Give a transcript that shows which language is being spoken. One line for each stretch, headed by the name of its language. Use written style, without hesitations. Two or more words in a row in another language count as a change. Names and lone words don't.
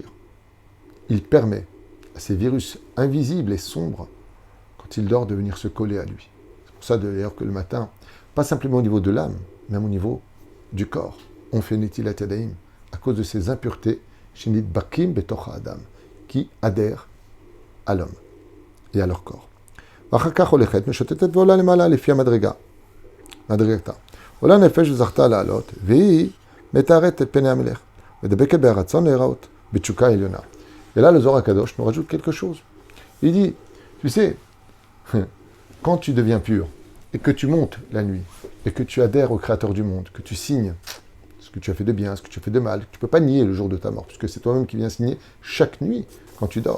French: Il permet à ces virus invisibles et sombres, quand il dort, de venir se coller à lui. C'est pour ça d'ailleurs que le matin, pas simplement au niveau de l'âme, même au niveau du corps, on fait
Hebrew: נטילת ידיים
French: à cause de ces impuretés,
Hebrew: שנדבקים בתוך האדם,
French: qui adhèrent à l'homme et à leur corps.
Hebrew: ואחר כך הולכת, משוטטת ועולה למעלה לפי מדרגתה. עולה נפש וזכתה לעלות, והיא מתארת את פני המלך, ודבקת ברצון להיראות, בתשוקה עליונה.
French: Et là, le Zohar HaKadosh nous rajoute quelque chose. Il dit, tu sais, quand tu deviens pur, et que tu montes la nuit, et que tu adhères au Créateur du monde, que tu signes ce que tu as fait de bien, ce que tu as fait de mal, tu ne peux pas nier le jour de ta mort, puisque c'est toi-même qui viens signer chaque nuit quand tu dors.